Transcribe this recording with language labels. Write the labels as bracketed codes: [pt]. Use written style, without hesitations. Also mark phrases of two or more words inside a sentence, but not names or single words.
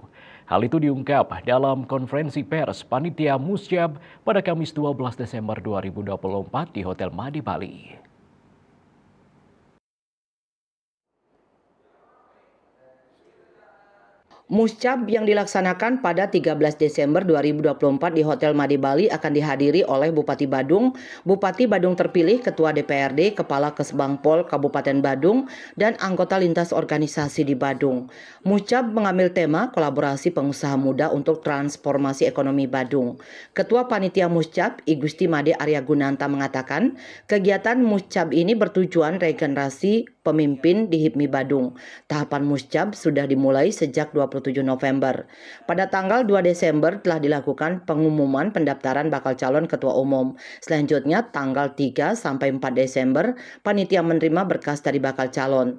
[id] Hal itu diungkap dalam konferensi pers Panitia Musyab pada Kamis 12 Desember 2024 di Hotel Made Bali. Muscab yang dilaksanakan pada 13 Desember 2024 di Hotel Made Bali akan dihadiri oleh Bupati Badung terpilih, Ketua DPRD, Kepala Kesbangpol Kabupaten Badung, dan anggota lintas organisasi di Badung. Muscab mengambil tema kolaborasi pengusaha muda untuk transformasi ekonomi Badung. Ketua Panitia Muscab, I Gusti Made Arya Gunanta mengatakan, kegiatan Muscab ini bertujuan regenerasi pemimpin di HIPMI Badung. Tahapan Muscab sudah dimulai sejak 27 November. Pada tanggal 2 Desember telah dilakukan pengumuman pendaftaran bakal calon ketua umum. Selanjutnya tanggal 3 sampai 4 Desember panitia menerima berkas dari bakal calon.